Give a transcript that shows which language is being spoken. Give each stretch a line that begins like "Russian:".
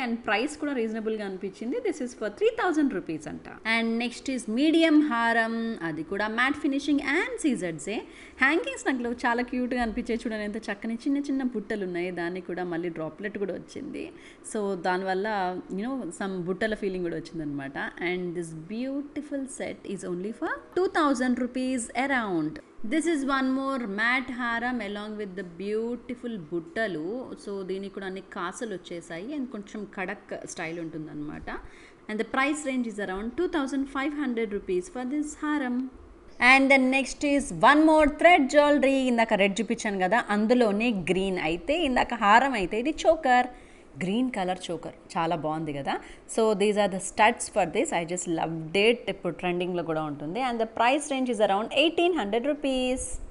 English: and price
Telugu: కూడా రీజనబుల్గా అనిపించింది.
English: this is for 3000 rupees
Telugu: అంట.
English: and next is medium హారం,
Telugu: అది కూడా
English: Matte finishing and సీజర్సే.
Telugu: హ్యాంగింగ్స్ నాకు చాలా క్యూట్గా అనిపించే, చూడండి ఎంత చక్కని చిన్న చిన్న బుట్టలు ఉన్నాయి. దానికి కూడా మళ్ళీ డ్రాప్లెట్ కూడా వచ్చింది. సో దానివల్ల సమ్ బుట్టల ఫీలింగ్ కూడా వచ్చిందనమాట.
English: And this beautiful set is only for 2000 rupees around. This is one more matte haram along with the beautiful buttalu.
Telugu: So దీనికి కూడా అన్ని కాసులు వచ్చేసాయి అండ్ కొంచెం కడక్ స్టైల్ ఉంటుందన్నమాట.
English: And the price range is around 2500 rupees for this haram. And then next is one more thread jewellery.
Telugu: ఇందాక red చూపించాను కదా, అందులోనే గ్రీన్. అయితే ఇందాక హారం అయితే ఇది చోకర్, గ్రీన్ కలర్ చోకర్, చాలా బాగుంది కదా.
English: So these are the studs for this. I just loved it.
Telugu: ఇప్పుడు ట్రెండింగ్లో కూడా ఉంటుంది.
English: And the price range is around 1800 rupees.